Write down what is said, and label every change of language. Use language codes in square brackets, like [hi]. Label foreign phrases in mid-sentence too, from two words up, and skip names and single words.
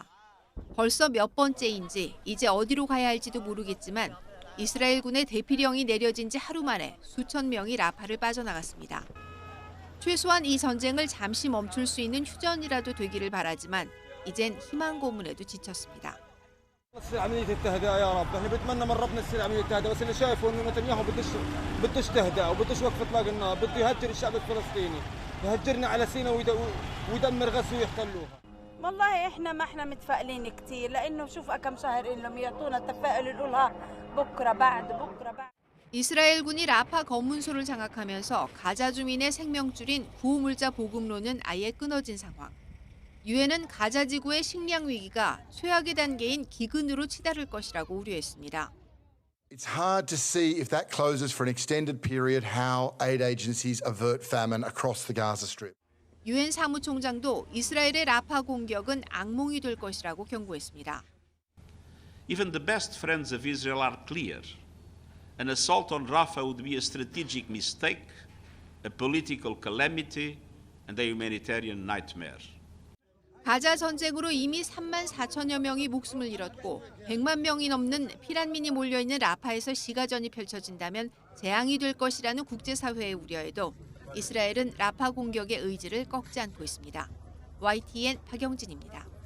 [ko] 벌써 몇 번째인지 이제 어디로 가야 할지도 모르겠지만 이스라엘군의 대피령이 내려진 지 하루 만에 수천 명이 라파를 빠져나갔습니다. 최소한 이 전쟁을 잠시 멈출 수 있는 휴전이라도 되기를 바라지만 이젠 희망 고문에도 지쳤습니다. [ar] تصير عملية التهدئة يا رب، احنا بنتمنى من ربنا تصير عملية التهدئة، بس اللي شايفه انه نتنياهو بدش تهدئة وبدش وقف اطلاق النار، بده يهجر الشعب الفلسطيني، يهجرنا على سيناء ويدمر غزة ويحتلوها. والله احنا ما احنا متفائلين كثير، لانه شوف كم شهر لهم يعطونا التفاؤل نقولها بكره بعد. [ko] 이스라엘군이 라파 검문소를 장악하면서 가자 주민의 생명줄인 구호물자 보급로는 아예 끊어진 상황. 유엔은 가자 지구의 식량 위기가 최악의 단계인 기근으로 치달을 것이라고 우려했습니다. [en] It's hard to see if that closes for an extended period how aid agencies avert famine across the Gaza Strip. [ko] 유엔 사무총장도 이스라엘의 라파 공격은 악몽이 될 것이라고 경고했습니다. [en] Even the best friends of Israel are clear. An assault on Rafah would be a strategic mistake, a political calamity, and a humanitarian nightmare. [ko] 가자 전쟁으로 이미 3만 4천여 명이 목숨을 잃었고 100만 명이 넘는 피난민이 몰려있는 라파에서 시가전이 펼쳐진다면 재앙이 될 것이라는 국제사회의 우려에도 이스라엘은 라파 공격의 의지를 꺾지 않고 있습니다. YTN 박영진입니다.